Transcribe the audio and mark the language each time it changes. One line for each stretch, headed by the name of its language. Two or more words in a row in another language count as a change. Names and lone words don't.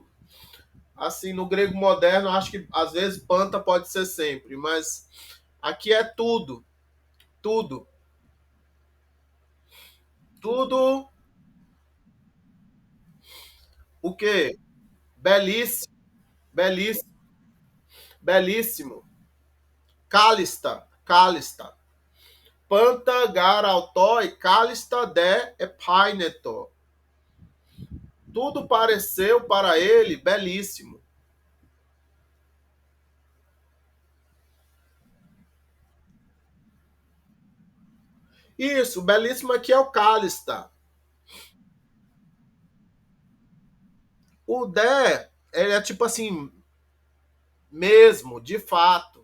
Portuguese: Assim, no grego moderno, acho que às vezes panta pode ser sempre, mas aqui é tudo. Tudo. Tudo. O quê? Belíssimo. Belíssimo. Belíssimo.
Greek: κάλλιστα. κάλλιστα. Πάντα γὰρ αὐτῷ κάλλιστα δὲ ἐπῄνετο.
Portuguese: Tudo pareceu para ele belíssimo. Isso, belíssimo aqui é o cálista. O de, ele é tipo assim, mesmo, de fato.